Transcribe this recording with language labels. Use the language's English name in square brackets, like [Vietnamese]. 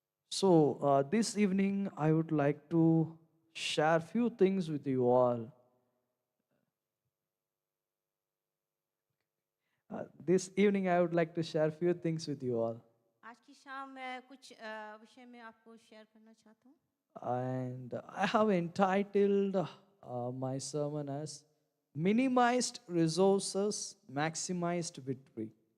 [English] So this evening I would like to share few things with you all. This evening I would like to share few things with you all. [Hindi] आज की शाम मैं कुछ विषय में आपको share करना चाहता हूँ. [English] And I have entitled my sermon as Minimized Resources, Maximized Victory.